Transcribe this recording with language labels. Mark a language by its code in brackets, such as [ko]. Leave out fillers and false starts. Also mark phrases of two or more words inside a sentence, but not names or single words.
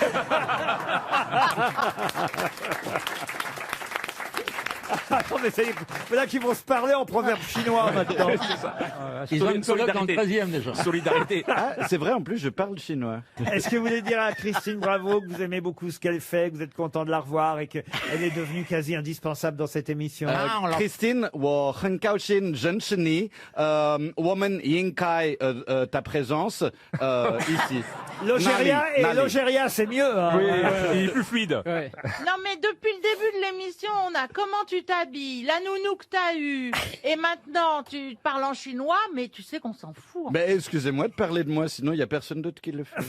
[fr] Attends, mais c'est là qu'ils vont se parler en proverbe chinois maintenant. Ils ont une coloc dans le 13e déjà. Solidarité. Ah, c'est vrai, en plus, je parle chinois. Est-ce que vous voulez dire à Christine Bravo que vous aimez beaucoup ce qu'elle fait, que vous êtes content de la revoir et qu'elle est devenue quasi indispensable dans cette émission? [zh] Christine, 我很高兴认识你，我们应该 [fr] ta présence ici. L'Ogéria Nali, et Nali. l'Ogéria, c'est mieux. Hein. Oui, il est plus fluide. Non, mais depuis le début de l'émission, on a comment tu t'habilles, la nounou que t'as eue, et maintenant tu parles en chinois, mais tu sais qu'on s'en fout. Mais excusez-moi de parler de moi, sinon il n'y a personne d'autre qui le fait.